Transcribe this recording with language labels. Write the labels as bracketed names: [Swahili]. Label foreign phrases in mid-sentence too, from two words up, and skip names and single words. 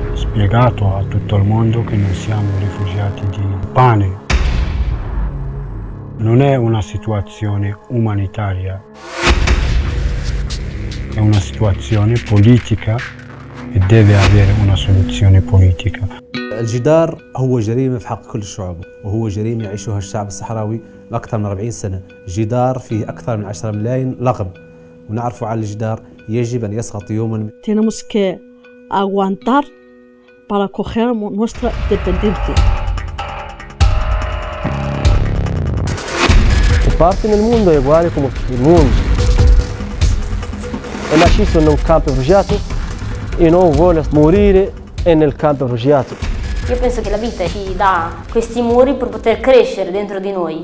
[Italian] spiegato a tutto il mondo che noi siamo rifugiati di pane. Non è una situazione umanitaria, è una situazione politica e deve avere una soluzione politica. [Arabic] الجدار هو جريمة في حق كل الشعوب، وهو جريمة يعيشها الشعب الصحراوي أكثر من 40 سنة. جدار فيه أكثر من 10 ملايين لغم، ونعرف على الجدار يجب أن يسقط يوما. [Spanish] Tenemos que aguantar para coger nuestra independencia. [Italian] Parte nel mondo è uguale come il mondo. È nascito in un campo rifugiato e non vuole morire nel campo rifugiato. Io penso che la vita ci dà questi muri per poter crescere dentro di noi.